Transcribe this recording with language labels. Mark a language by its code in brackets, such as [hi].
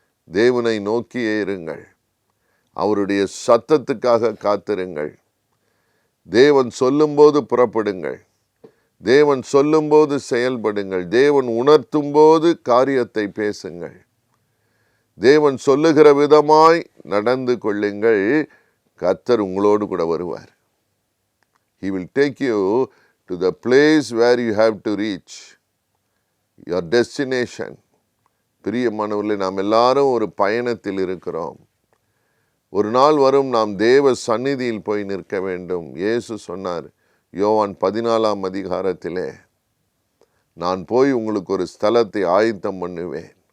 [ta] தேவனை நோக்கியே இருங்கள். அவருடைய சத்தத்துக்காக காத்திருங்கள். தேவன் சொல்லும்போது புறப்படுங்கள். தேவன் சொல்லும்போது செயல்படுங்கள். தேவன் உணர்த்தும் போது காரியத்தை பேசுங்கள். தேவன் சொல்லுகிற விதமாய் நடந்து கொள்ளுங்கள். கர்த்தர் உங்களோடு கூட வருவார். [en] He will take you to the place where you have to reach, your destination. [ta] பிரியமானவர்களே, நாம் எல்லாரும் ஒரு பயணத்தில் இருக்கிறோம். ஒரு நாள் வரும், நாம் தேவ சந்நிதியில் போய் நிற்க வேண்டும். இயேசு சொன்னார் யோவான் 14ஆம் அதிகாரத்திலே, நான் போய் உங்களுக்கு ஒரு ஸ்தலத்தை ஆயத்தம் பண்ணுவேன்.